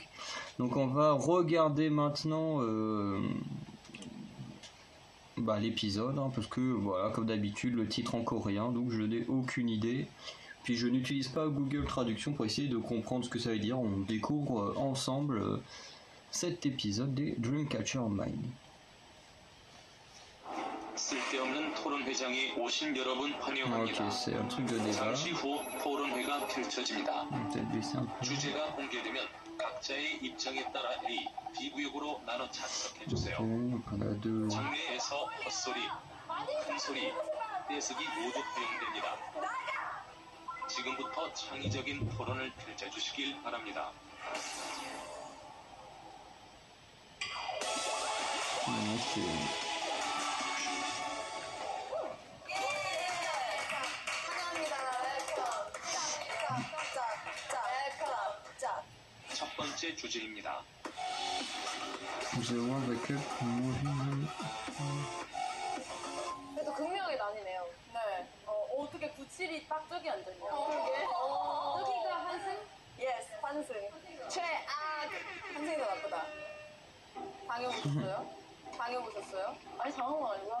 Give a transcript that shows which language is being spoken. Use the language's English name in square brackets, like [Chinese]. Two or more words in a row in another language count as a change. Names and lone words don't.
[French] Donc on va regarder maintenant l'épisode, parce que voilà, comme d'habitude, le titre en coréen, donc je n'ai aucune idée. Puis je n'utilise pas Google Traduction pour essayer de comprendre ce que ça veut dire. On découvre ensemble cet épisode des Dreamcatcher Mind. [Korean] 쓸데없는 토론회장에 오신 여러분 환영합니다. [French] Ok, c'est un truc de débat. [Korean] 잠시 후 토론회가 펼쳐집니다. [French] Peut-être baisser un peu. [Korean] 주제가 공개되면 각자의 입장에 따라 A, B 구역으로 나눠 참석해 주세요. [French] Ok, on a deux. [Korean] 장내에서 헛소리, 큰소리, 떼쓰기 모두 허용됩니다. 지금부터 창의적인 토론을 펼쳐주시길 바랍니다. [French] Ok. [Korean] 첫 번째 주제입니다. [French] Zéro avec eux pour mourir. [Korean] 그래도 극명하게 나뉘네요. 네. 어떻게 97이 딱 저기 앉았냐. 그러게. 저기가 한승? 예스, 환승. 최악! 환승이 더 나쁘다. 당해보셨어요? 당해보셨어요? 아니, 당한 아니고요.